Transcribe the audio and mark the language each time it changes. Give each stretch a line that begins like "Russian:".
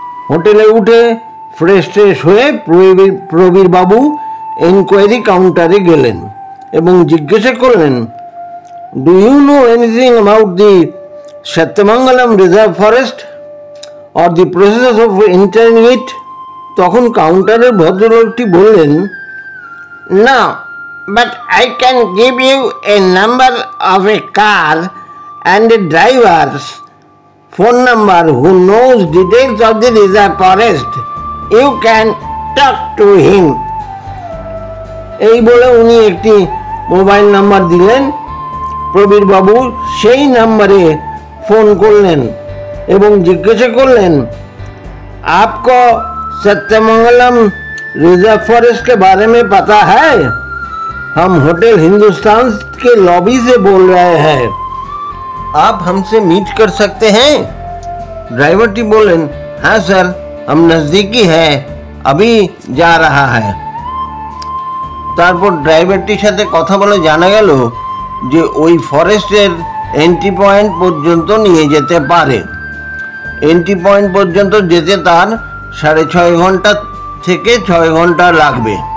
Bangla: হোটেলে উঠে ফ্রেশ হয়ে প্রবীরবাবু এনকোয়ারি কাউন্টারে গেলেন এবং জিজ্ঞাসা করলেন,
English: Do you know anything about the Sathyamangalam reserve forest or the process of entering it?
Bangla: তখন কাউন্টারের ভদ্রলোকটি বললেন,
English: No, but I can give you a number of a car and a driver's phone number who knows details of the reserve forest. You can talk to him.
Bangla: এই বলে উনি একটি mobile number দিলেন। প্রবীরবাবু সেই নাম্বারে ফোন করলেন এবং জিজ্ঞাসা করলেন,
Hindi: आपको सत्यमंगलम रिजर्व फॉरेस्ट के बारे में पता है? हम होटल हिंदुस्तान के लॉबी से बोल रहे हैं, आप हमसे मीट कर सकते हैं? ड्राइवरटी बोलें, हाँ सर, हम नजदीकी है, अभी जा रहा है।
Bangla: তারপর ড্রাইভারটির সাথে কথা বলে জানা গেল যে ওই ফরেস্টের এন্ট্রি পয়েন্ট পর্যন্ত নিয়ে যেতে পারে। এন্ট্রি পয়েন্ট পর্যন্ত যেতে তার 6.5 ঘন্টা থেকে 6 ঘন্টা লাগবে।